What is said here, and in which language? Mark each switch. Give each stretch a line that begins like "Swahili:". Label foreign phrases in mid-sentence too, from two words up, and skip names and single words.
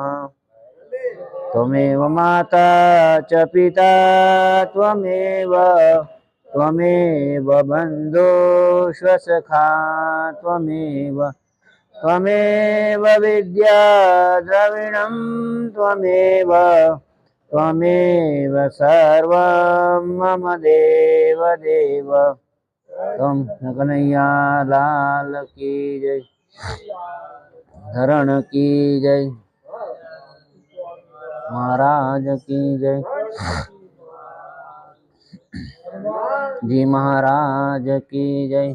Sanskrit: त्वमेव माता च पिता त्वमेव बन्धुश्वसखा त्वमेव विद्या द्रविणं त्वमेव सर्वं मम देव त्वं
Hindi: कन्हैया लाल की जय, धरण की जय, महाराज की जय, जी महाराज की जय।